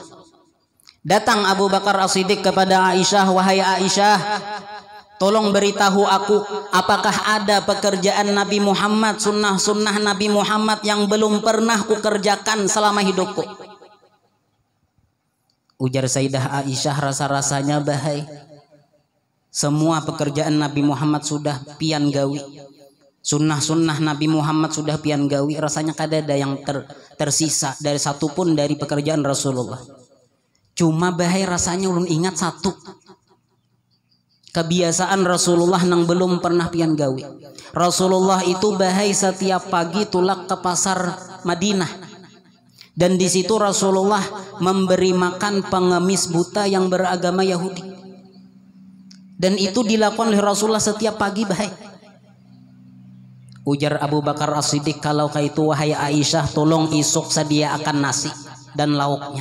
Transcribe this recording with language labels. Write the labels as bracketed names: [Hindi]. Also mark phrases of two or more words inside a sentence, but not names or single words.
[Indonesian] Datang Abu Bakar As-Siddiq kepada Aisyah, wahai Aisyah, tolong beritahu aku, apakah ada pekerjaan Nabi Muhammad, sunnah-sunnah Nabi Muhammad yang belum pernah kukerjakan selama hidupku? [Banjar] Ujar Sayyidah Aisyah, rasa-rasanya bahai. Semua pekerjaan Nabi Muhammad sudah pian gawi. Sunnah-sunnah Nabi Muhammad sudah pian gawi. Rasanya kada ada yang tersisa dari satupun dari pekerjaan Rasulullah. Cuma bahai rasanya ulun ingat satu. Kebiasaan Rasulullah nang belum pernah pian gawi. Rasulullah itu bahai setiap pagi tulak ke pasar Madinah. [Indonesian] Dan di situ Rasulullah memberi makan pengemis buta yang beragama Yahudi. [Banjar] Dan itu dilakukan oleh Rasulullah setiap pagi bahai. Ujar Abu Bakar As-Siddiq, kalau kaitu wahai Aisyah, tolong isuk sediakan nasi dan lauknya.